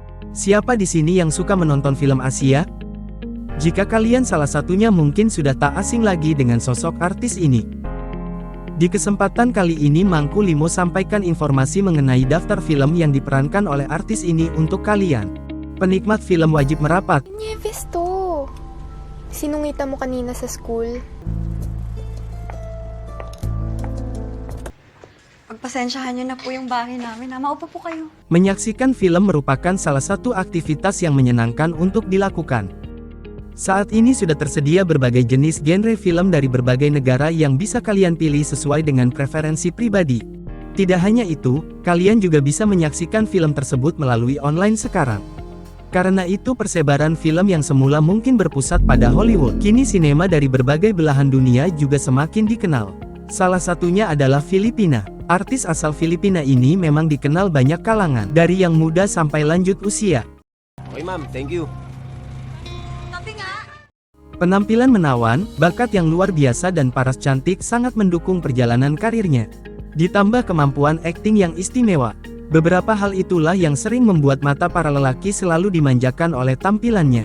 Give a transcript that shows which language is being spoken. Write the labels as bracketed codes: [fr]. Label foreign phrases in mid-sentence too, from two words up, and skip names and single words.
[id] Siapa di sini yang suka menonton film Asia? Jika kalian salah satunya mungkin sudah tak asing lagi dengan sosok artis ini. Di kesempatan kali ini Mangku Limo sampaikan informasi mengenai daftar film yang diperankan oleh artis ini untuk kalian. Penikmat film wajib merapat. [tl] Nieves to. Sinungita mo kanina sa school. Pagpasensyahan niyo na po yung bahay namin. Maupo po kayo. [id] Menyaksikan film merupakan salah satu aktivitas yang menyenangkan untuk dilakukan. Saat ini sudah tersedia berbagai jenis genre film dari berbagai negara yang bisa kalian pilih sesuai dengan preferensi pribadi. Tidak hanya itu, kalian juga bisa menyaksikan film tersebut melalui online sekarang. Karena itu persebaran film yang semula mungkin berpusat pada Hollywood, kini sinema dari berbagai belahan dunia juga semakin dikenal. Salah satunya adalah Filipina. Artis asal Filipina ini memang dikenal banyak kalangan, dari yang muda sampai lanjut usia. [en] Okay ma'am, thank you. [tl] Tapi nga! [id] Penampilan menawan, bakat yang luar biasa dan paras cantik sangat mendukung perjalanan karirnya. Ditambah kemampuan akting yang istimewa. Beberapa hal itulah yang sering membuat mata para lelaki selalu dimanjakan oleh tampilannya.